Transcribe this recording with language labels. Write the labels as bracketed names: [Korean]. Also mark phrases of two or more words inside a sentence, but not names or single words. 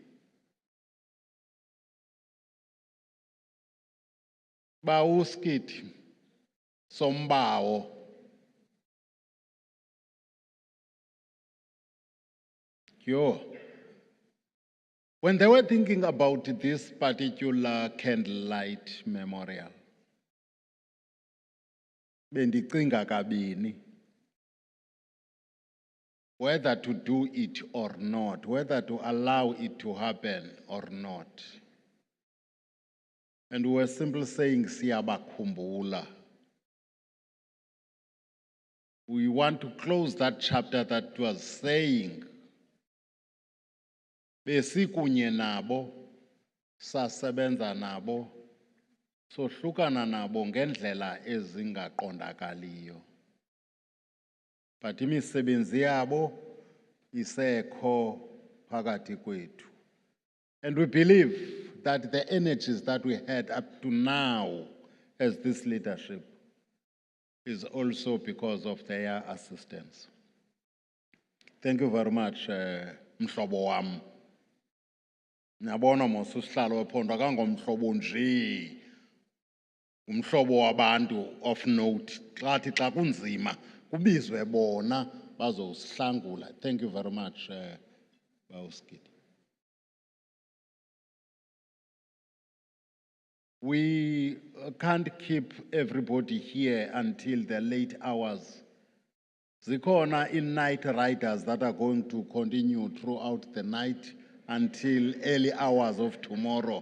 [English] Bauskit, Sombao. Yo. When they were thinking about this particular candlelight memorial, [Xhosa] bendicinga kabini [English] whether to do it or not, whether to allow it to happen or not. And we were simply saying, siyabakhumbula. We want to close that chapter that was saying, [Xhosa] besikunye nabo, sasebenza nabo, sohlukana nabo ngendlela ezingaqondakaliyo. But imisebenzi yabo isekho phakathi kwethu. [English] And we believe that the energies that we had up to now as this leadership is also because of their assistance. Thank you very much, [Xhosa] mhlobo wam. Niyabona mos usihlalo wephondo akangomhlobo nje. Umhlobo wabantu [English] of note. [Xhosa] Xa kunzima kubizwe bona bazosihlangula. [English] Thank you very much, Bauskit. We can't keep everybody here until the late hours. Zikhona in night riders that are going to continue throughout the night until early hours of tomorrow.